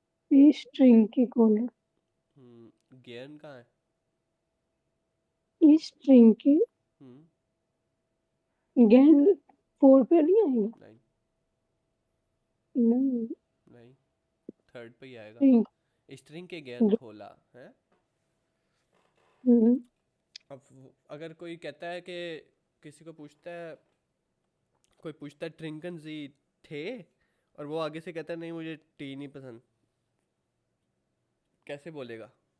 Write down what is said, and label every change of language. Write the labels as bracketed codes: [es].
[de] Ich trinke Cola। [hi] gern कहाँ है? [de] Ich trinke gern 4 [hi] पे नहीं आएगा? नहीं, थर्ड पे ही आएगा। [de] ich trinke gern Cola है। [hi] अब अगर कोई कहता है कि किसी को पूछता है, कोई पूछता है ट्रिंकन जी थे, और वो आगे से कहता है नहीं मुझे टी नहीं पसंद, कैसे बोलेगा?